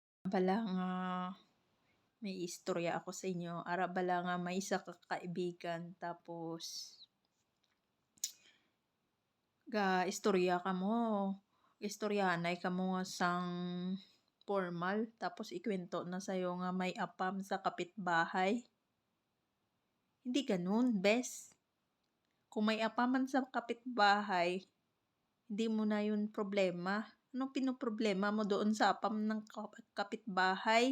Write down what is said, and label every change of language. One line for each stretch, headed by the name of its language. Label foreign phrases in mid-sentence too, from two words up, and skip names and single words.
Hiligaynon: Bala nga may istorya ako sa inyo. Ara bala nga may isa ka kaibigan tapos istorya kamo. Istoryanay kamo nga sang formal tapos ikwento na sa'yo nga may apam sa kapitbahay.
Filipino: Hindi gano'n, bes. Kung may apaman sa kapitbahay, hindi mo na 'yun problema. Anong pinoproblema mo doon sa apam ng kapitbahay?